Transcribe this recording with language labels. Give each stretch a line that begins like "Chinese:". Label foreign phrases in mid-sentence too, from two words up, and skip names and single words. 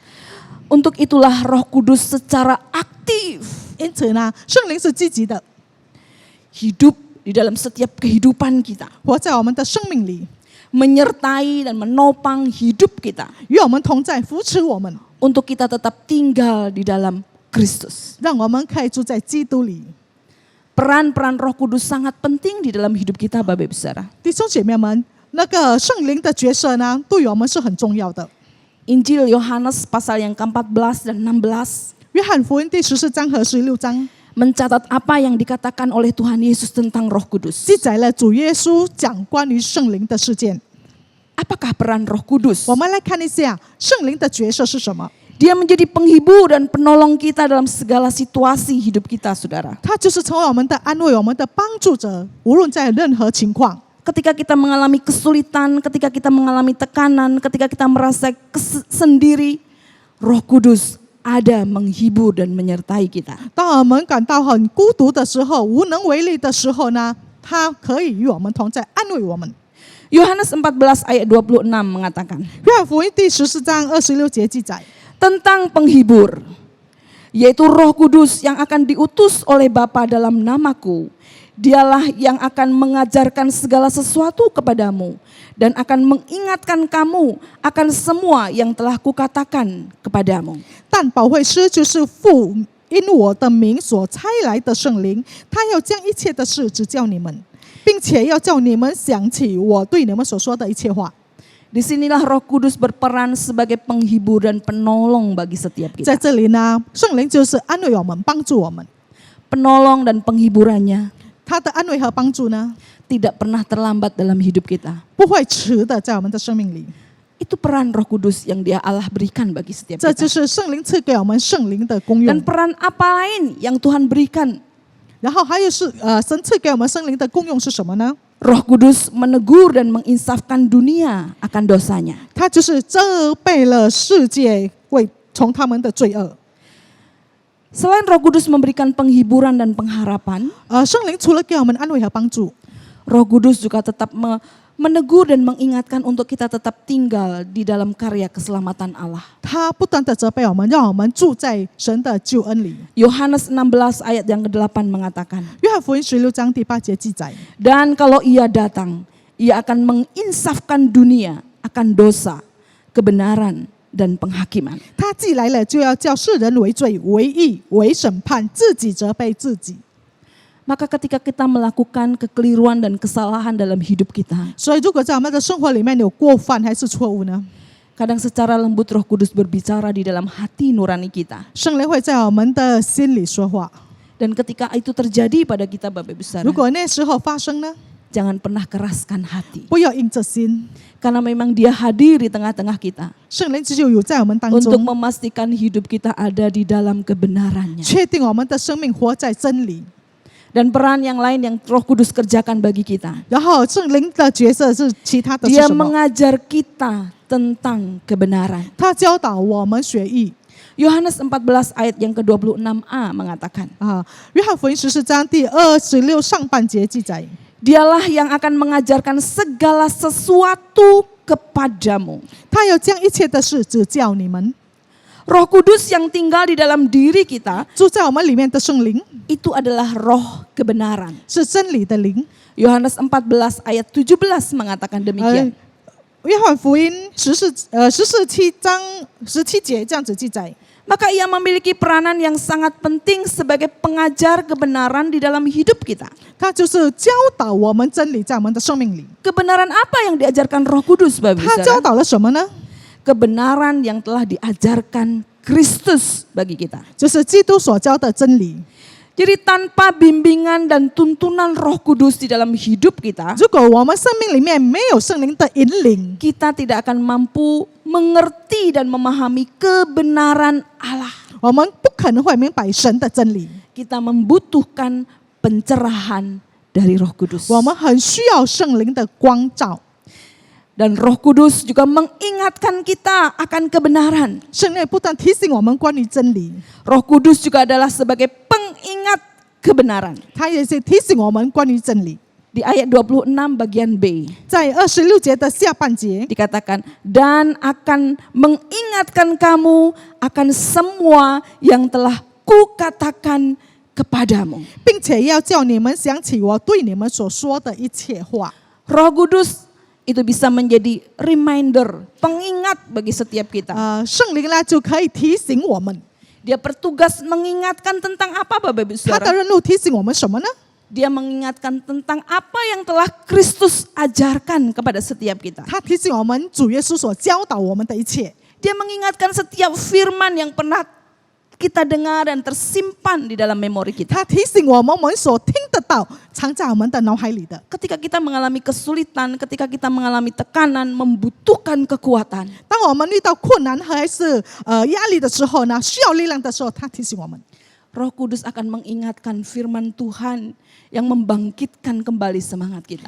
Indonesian: Untuk itulah Roh Kudus secara aktif
Chinese: 因此呢，圣灵是积极的，
Indonesian: hidup di dalam setiap kehidupan kita,
Chinese: 活在我们的生命里，
Indonesian: menyertai dan menopang hidup kita
Chinese: 与我们同在，扶持我们，
Indonesian: untuk kita tetap tinggal di dalam Kristus.
Chinese: 让我们可以住在基督里。
Indonesian: Peran-peran Roh Kudus sangat penting di dalam hidup kita, Bapak Ibu Saudara.
Chinese: 弟兄姐妹们，那个圣灵的角色呢，对我们是很重要的。
Indonesian: Injil Yohanes pasal yang ke-14 dan 16
Chinese: 约翰福音第14章和16章
Indonesian: mencatat apa yang dikatakan oleh Tuhan Yesus tentang Roh Kudus.
Chinese: 记载了主耶稣讲关于圣灵的事件。
Indonesian: Apakah peran Roh Kudus?
Chinese: 我们来看一下圣灵的角色是什么。
Indonesian: Dia menjadi penghibur dan penolong kita dalam segala situasi hidup kita, Saudara.
Chinese: 他就是成为我们的安慰，我们的帮助者，无论在任何情况。
Indonesian: Ketika kita mengalami kesulitan, ketika kita mengalami tekanan, ketika kita merasa sendiri, Roh Kudus ada menghibur dan menyertai kita.
Chinese: 当我们感到很孤独的时候，无能为力的时候呢，他可以与我们同在，安慰我们。
Indonesian: Yohanes 14 ayat 26 mengatakan,
Chinese: 约翰福音第14章26节记载，
Indonesian: tentang penghibur, yaitu Roh Kudus yang akan diutus oleh Bapa dalam namaku. Dialah yang akan mengajarkan segala sesuatu kepadamu dan akan mengingatkan kamu akan semua yang telah kukatakan kepadamu.
Chinese: 但保惠师就是父因我的名所差来的圣灵，他要将一切的事指教你们，并且要叫你们想起我对你们所说的一切话。
Indonesian: Disinilah Roh Kudus berperan sebagai penghibur dan penolong bagi setiap
Chinese: 在
Indonesian: kita.
Chinese: 这里呢，圣灵就是安慰我们，帮助我们。
Indonesian: Penolong dan penghiburannya
Chinese: 他的安慰和帮助呢，
Indonesian: tidak pernah terlambat dalam hidup kita.
Chinese: 不会迟的在我们的生命里。
Indonesian: Itu peran Roh Kudus yang Dia Allah berikan bagi setiap
Chinese: 这就
Indonesian: kita.
Chinese: 是圣灵赐给我们圣灵的功
Indonesian: Dan
Chinese: 用。
Indonesian: peran apa lain yang Tuhan berikan?
Chinese: 然后还有是神赐给我们圣灵的功用是什么呢？
Indonesian: Roh Kudus menegur dan menginsafkan dunia akan dosanya.
Chinese: 他就是责备了世界为从他们的罪恶。
Indonesian: Selain Roh Kudus memberikan penghiburan dan pengharapan,
Chinese: 圣灵除了给我们安慰和帮助，
Indonesian: Roh Kudus juga tetap menegur dan mengingatkan untuk kita tetap tinggal di dalam karya keselamatan Allah.
Chinese: 他不断的责备我们，让我们住在神的救恩里。
Indonesian: Yohanes 16 ayat yang ke-8 mengatakan,
Chinese: 约翰福音16章第8节记载，
Indonesian: dan kalau Ia datang, Ia akan menginsafkan dunia akan dosa, kebenaran, dan penghakiman.
Chinese: 他既来了，就要叫世人为罪、为义、为审判，自己责备自己。
Indonesian: Maka ketika kita melakukan kekeliruan dan kesalahan dalam hidup kita,
Chinese: 所以，如果在我们的生活里面有过犯还是错误呢？
Indonesian: kadang secara lembut Roh Kudus berbicara di dalam hati nurani kita.
Chinese: 圣灵会在我们的心里说话。
Indonesian: Dan ketika itu terjadi pada kita, Bapak Ibu Saudara,
Chinese: 如果那时候发生呢，
Indonesian: jangan pernah keraskan hati.
Chinese: 不要硬着心。
Indonesian: Karena memang Dia hadir di tengah-tengah kita
Chinese: 圣灵只有在我们当
Indonesian: untuk
Chinese: 中，
Indonesian: memastikan hidup kita ada di dalam kebenarannya.
Chinese: 确定我们的生命活在真理。
Indonesian: Dan peran yang lain yang Roh Kudus kerjakan bagi kita,
Chinese: 然后圣灵的角色是其他的是
Indonesian: Dia
Chinese: 什么？
Indonesian: mengajar kita tentang kebenaran.
Chinese: 他教导我们学艺。
Indonesian: Yohanes 14 ayat yang ke-26a mengatakan,
Chinese: 约翰福音14章第26上半节记载，
Indonesian: Dialah yang akan mengajarkan segala sesuatu kepadamu.
Chinese: 他要将一切的事指教你们。
Indonesian: Roh Kudus yang tinggal di dalam diri kita,
Chinese: 住在我们里面的圣灵
Indonesian: itu adalah roh kebenaran.
Chinese: 是真理的灵。
Indonesian: Yohanes 14 ayat 17 mengatakan demikian.
Chinese: 约翰福音14章17节这样子记载。
Indonesian: Maka Ia memiliki peranan yang sangat penting sebagai pengajar kebenaran di dalam hidup kita.
Chinese: 他就是教导我们真理在我们的生命里。
Indonesian: Kebenaran apa yang diajarkan Roh Kudus, Bapak Ibu
Chinese: 他教
Indonesian: Saudara?
Chinese: 导了什么呢？
Indonesian: Kebenaran yang telah diajarkan Kristus bagi kita.
Chinese: 就是基督所教的真理。
Indonesian: Jadi tanpa bimbingan dan tuntunan Roh Kudus di dalam hidup kita,
Chinese: 如果我们生命里面没有圣灵的引领，
Indonesian: kita tidak akan mampu mengerti dan memahami kebenaran Allah.
Chinese: 我们不可能会明白神的真理。
Indonesian: Kita membutuhkan pencerahan dari Roh Kudus.
Chinese: 我们很需要圣灵的光照。
Indonesian: Dan Roh Kudus juga mengingatkan kita akan kebenaran.
Chinese: 圣灵不但提醒我们关于真理，
Indonesian: Roh Kudus juga adalah sebagai pengingat kebenaran.
Chinese: 他也是提醒我们关于真理。
Indonesian: Di ayat 26 bagian B
Chinese: 在26节的下半节，
Indonesian: dikatakan, dan akan mengingatkan kamu akan semua yang telah kukatakan kepadamu.
Chinese: 并且要叫你们想起我对你们所说的一切话。
Indonesian: Roh Kudus itu bisa menjadi reminder, pengingat bagi setiap kita.
Chinese: 圣灵呢就可以提醒我们，
Indonesian: Dia bertugas mengingatkan tentang apa Bapak Ibu
Chinese: 他的
Indonesian: Saudara?
Chinese: 任务提醒我们什么呢？
Indonesian: Dia mengingatkan tentang apa yang telah Kristus ajarkan kepada setiap kita.
Chinese: 他提醒我们主耶稣所教导我们的一切。
Indonesian: Dia mengingatkan setiap firman yang pernah kita dengar dan tersimpan di dalam memori kita.
Chinese: 他提醒我们所听得到，藏在我们的脑海里的。
Indonesian: Ketika kita mengalami kesulitan, ketika kita mengalami tekanan, membutuhkan kekuatan.
Chinese: 当我们遇到困难还是压力的时候呢，需要力量的时候，他提醒我们。
Indonesian: Roh Kudus akan mengingatkan firman Tuhan yang membangkitkan kembali semangat kita.